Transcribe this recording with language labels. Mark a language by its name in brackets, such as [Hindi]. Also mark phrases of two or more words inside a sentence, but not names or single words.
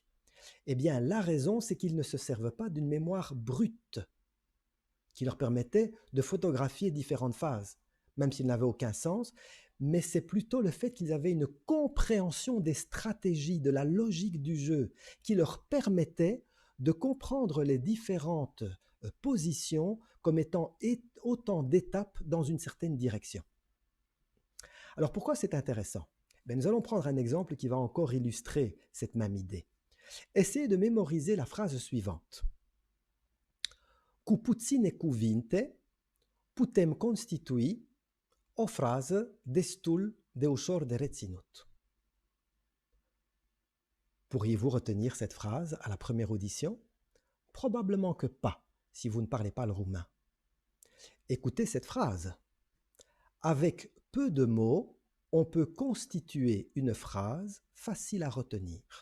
[French] Eh bien, la raison, c'est qu'ils ne se servent pas d'une mémoire brute qui leur permettait de photographier différentes phases, même s'ils n'avaient aucun sens, mais c'est plutôt le fait qu'ils avaient une compréhension des stratégies, de la logique du jeu, qui leur permettait de comprendre les différentes positions comme étant autant d'étapes dans une certaine direction. Alors pourquoi c'est intéressant? Nous allons prendre un exemple qui va encore illustrer cette même idée. Essayez de mémoriser la phrase suivante. [Romanian] Cu puține cuvinte putem constitui o phrase destul de ușor de reținut. [French] Pourriez-vous retenir cette phrase à la première audition? Probablement que pas, si vous ne parlez pas le roumain. Écoutez cette phrase. Avec peu de mots, on peut constituer une phrase facile à retenir.